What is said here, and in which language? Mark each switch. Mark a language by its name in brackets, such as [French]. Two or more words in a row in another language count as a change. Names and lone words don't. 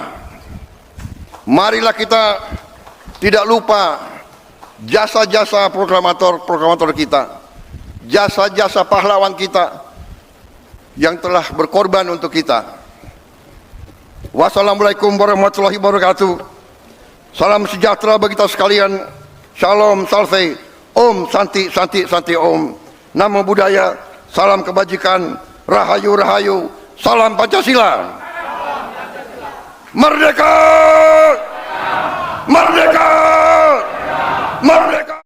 [Indonesian] Marilah kita tidak lupa jasa-jasa proklamator kita, jasa-jasa pahlawan kita yang telah berkorban untuk kita. [Arabic] والسلام عليكم ورحمة الله وبركاته. [Indonesian] Salam sejahtera bagi kita sekalian. Shalom, [Sanskrit] salve, ॐ, शान्ति, शान्ति, शान्ति, ॐ. [Pali] Namo Buddhaya, [Indonesian] salam kebajikan, rahayu, rahayu, salam Pancasila. Merdeka! Merdeka! Merdeka!